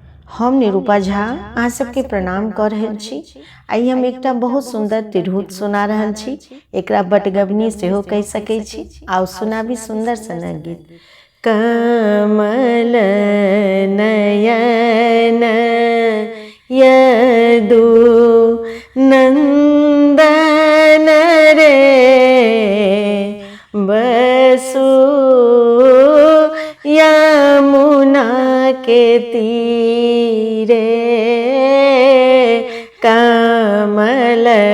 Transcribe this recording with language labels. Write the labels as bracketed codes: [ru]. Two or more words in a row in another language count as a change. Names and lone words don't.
[mai] हम निरूपा झा अहाँ सबके प्रणाम कर रहल छी। आइ हम एकटा बहुत सुंदर तिरहुत सुना रहल छी। एकरा बटगबनी सेहो कहि सकै छी। आउ सुनाबी सुंदर सनक गीत। कमल नयन यदु नंदन रे बसु यमुना के तीरे कमल